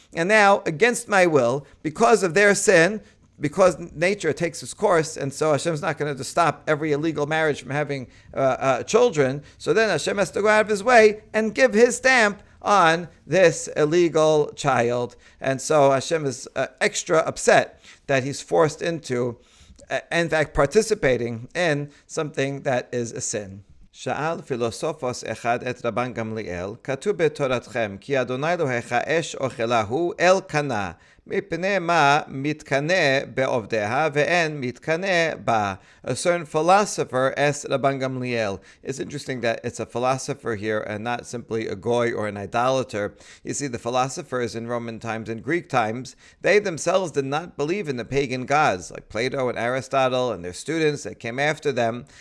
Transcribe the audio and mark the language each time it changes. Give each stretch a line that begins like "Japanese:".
English: And now, against my will, because of their sin, because nature takes its course, and so Hashem's not going to stop every illegal marriage from having children, so then Hashem has to go out of his way and give his stamp on this illegal child. And so Hashem is extra upset that he's forced into, in fact, participating in something that is a sin.
Hebrew: שאל פילוסופוס אחד את רבן גמליאל, כתוב בתורתכם, כי אדוני אלוהיך אש אוכלה הוא אל קנה, מפני מה מתקנא בעובדיה ואין מתקנא בה.
English: A certain philosopher asked Rabban Gamliel. It's interesting that it's a philosopher here and not simply a goy or an idolater. You see, the philosophers in Roman times and Greek times, they themselves did not believe in the pagan gods, like Plato and Aristotle and their students that came after them.